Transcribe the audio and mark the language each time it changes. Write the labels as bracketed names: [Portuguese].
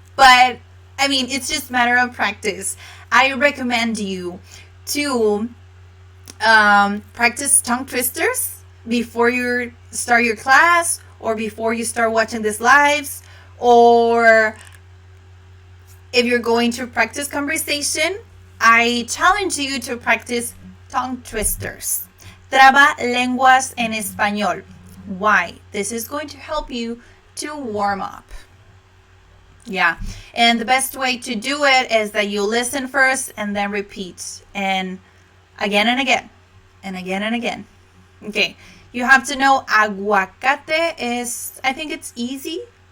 [English] But I mean, it's just a matter of practice. I recommend you to practice tongue twisters before you start your class or before you start watching these lives, or if you're going to practice conversation, I challenge you to practice tongue twisters. [Spanish] Traba lenguas en español. [English] Why? This is going to help you to warm up. Yeah. And the best way to do it is that you listen first and then repeat. And again and again. And again and again. Okay. You have to know aguacate is, I think it's easy.